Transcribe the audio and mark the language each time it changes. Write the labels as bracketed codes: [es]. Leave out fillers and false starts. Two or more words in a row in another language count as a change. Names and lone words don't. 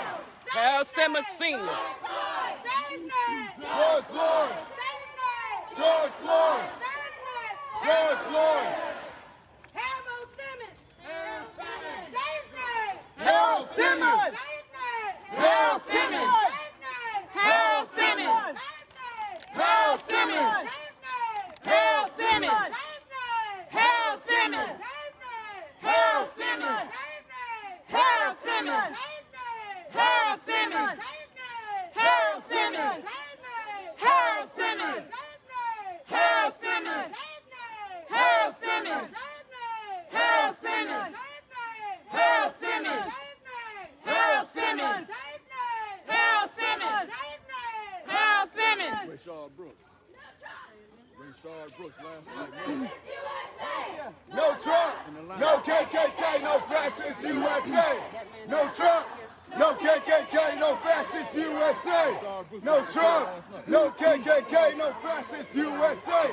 [en] Harold Simmons Sr. George Floyd. George Floyd. George Floyd. Harold Simmons. Harold Simmons. Harold Simmons. Harold Simmons. Harold Simmons. Harold Simmons. Harold Simmons. Harold Simmons. Harold Simmons. Harold Simmons. Harold Simmons. Harold Simmons. Harold Simmons. Harold Simmons. Harold Simmons. Harold Simmons. Harold Simmons. Harold Simmons. Harold Simmons. Rayshard Brooks. Rayshard Brooks last night. No Trump, no KKK, no fascist USA. No Trump, no KKK, no fascist USA. No Trump, no KKK, no fascist USA.